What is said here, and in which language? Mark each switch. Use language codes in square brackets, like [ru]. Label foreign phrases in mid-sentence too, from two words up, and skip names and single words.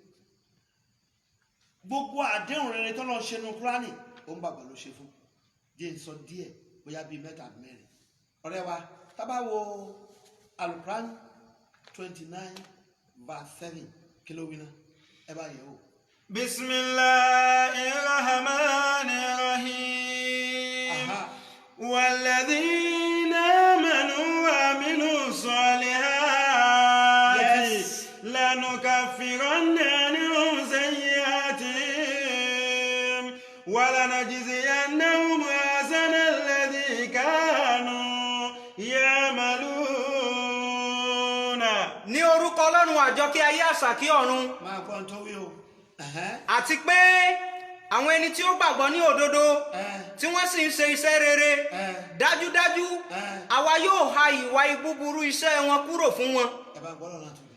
[yo] Gbogbo àdéhùn rere tó lọ ṣe nu Kúránì, ó ń bàbá ló ṣe fún. Jẹ́ ń sọ díẹ̀ bóyá bíi mẹ́ta mẹ́rin. Ọ̀rẹ́ wa tá bá wo Al-Quran 29:7 kí ló wí náà ẹ bá yẹ̀ wò. [ar] بسم الله الرحمن الرحيم والذين آمنوا وعملوا الصالحات لنكفرن عنهم سيئاتهم ولنجزينهم أحسن الذي كانوا يعملون. [yo] ní orúkọ Ọlọ́run àjọkẹ́ ayé àṣàkí ọ̀run. Máa gbọ́ ń tó wí o. Àti pé àwọn ẹni tí ó gbàgbọ́ ní òdodo tí wọ́n sì ń ṣe iṣẹ́ rere dájúdájú àwa yóò ha ìwà búburú iṣẹ́ wọn kúrò fún wọn. Ẹ bá gbọ́ lọ́nà tó.